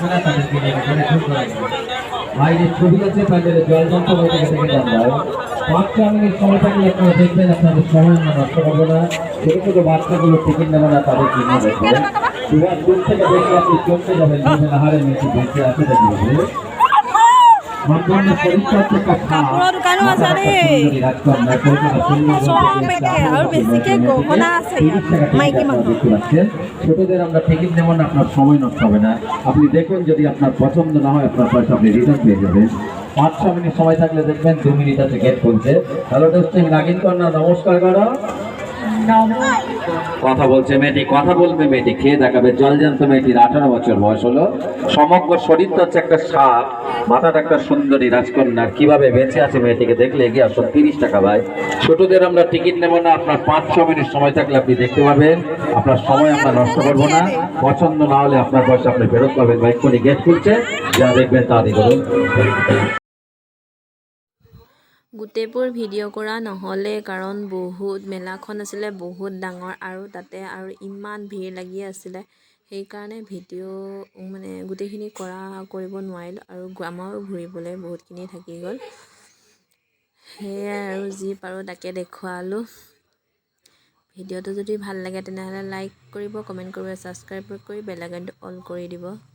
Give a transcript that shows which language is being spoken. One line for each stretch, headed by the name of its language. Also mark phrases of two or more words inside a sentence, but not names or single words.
Bangla: বাইরে ছবি আছে প্যান্ডেলে জল যন্ত্র থেকে আমরা 5 মিনিট সময় থাকলে আপনারা দেখবেন আপনাদের সময় আমরা নষ্ট করবো না ছোট ছোট বাচ্চাগুলো টিকিট নেবো না তাদের কিনে দেবো দুবার দূর থেকে দেখে আপনি চলতে যাবেন আহারে মেয়েটি বেঁচে আছে দেখবে
Assamese: কাপোৰৰ দোকানো আছে দেই চব একে আৰু বেছিকে গহনা আছে মাইকী মানুহ
Bangla: ছোটদের আমরা টিকিট নেব না আপনার সময় নষ্ট হবে না আপনি দেখুন যদি আপনার পছন্দ না হয় আপনার পয়সা আপনি রিটার্ন পেয়ে যাবেন 5-6 মিনিট সময় থাকলে দেখবেন 2 মিনিট আছে গেট খুলছে
English: hello testing
Bangla: লাগিন কর না নমস্কার করো কথা বলছে মেয়েটি কথা বলবে মেয়েটি খেয়ে দেখাবে জলজান্ত মেয়েটির 18 বছর বয়স হলো সমগ্র শরীরটা হচ্ছে একটা সাপ মাথাটা একটা সুন্দরী রাজকন্যা কিভাবে বেঁচে আছে মেয়েটিকে দেখলে এগিয়ে আসুন 30 টাকা ভাই ছোটদের আমরা টিকিট নেব না আপনার 5-6 মিনিট সময় থাকলে আপনি দেখতে পাবেন আপনার সময় আমরা নষ্ট করবো না পছন্দ না হলে আপনার পয়সা আপনি ফেরত পাবেন ভাই কোনি গেট খুলছে যা দেখবেন তা দেখুন
Assamese: গোটেইবোৰ ভিডিঅ' কৰা নহ'লে কাৰণ বহুত মেলাখন আছিলে বহুত ডাঙৰ আৰু তাতে আৰু ইমান ভিৰ লাগি আছিলে সেইকাৰণে ভিডিঅ' মানে গোটেইখিনি কৰিব নোৱাৰিলোঁ আৰু আমাৰো ঘূৰিবলৈ বহুতখিনি থাকি গ'ল সেয়াই আৰু যি পাৰোঁ তাকে দেখুৱালোঁ ভিডিঅ'টো যদি ভাল লাগে তেনেহ'লে লাইক কৰিব কমেণ্ট কৰিব ছাবস্ক্ৰাইব কৰি বেল আইকনটো অল কৰি দিব